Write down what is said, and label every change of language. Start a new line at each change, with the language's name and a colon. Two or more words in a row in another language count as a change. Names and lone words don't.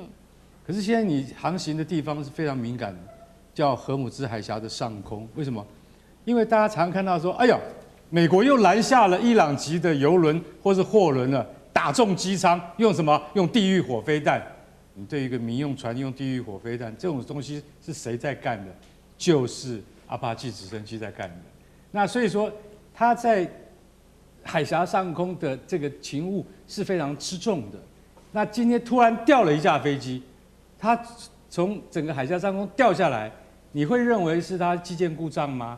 Chinese: 可是現在你航行的地方是非常敏感的，叫荷姆茲海峽的上空，為什麼？因為大家常看到說，哎呀，美國又攔下了伊朗籍的油輪或是貨輪了，打中機艙，用什麼？用地獄火飛彈。你對一個民用船用地獄火飛彈，這種東西是誰在幹的？就是阿帕契直升機在幹的。那所以說，他在海峽上空的這個勤務是非常吃重的。那今天突然掉了一架飛機，它從整個海峽上空掉下來， 你會認為是他機件故障嗎？